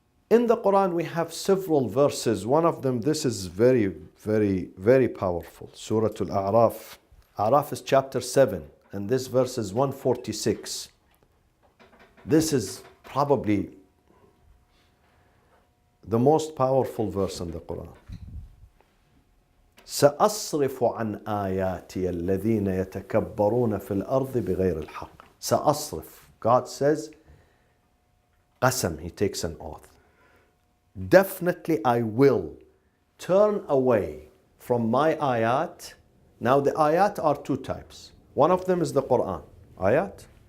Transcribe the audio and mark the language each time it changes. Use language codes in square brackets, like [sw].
[en] In the Quran, we have several verses. One of them, this is very, very, very powerful. Surah Al-A'raf. A'raf is chapter 7, and this verse is 146. This is probably the most powerful verse in the Quran. [ar] سأصرف عن آياتي الذين يتكبرون في الأرض بغير الحق. سأصرف. [en] God says, قسم, he takes an oath. Definitely I will turn away from my ayat. Now the ayat are two types. One of them is the Quran, ayat.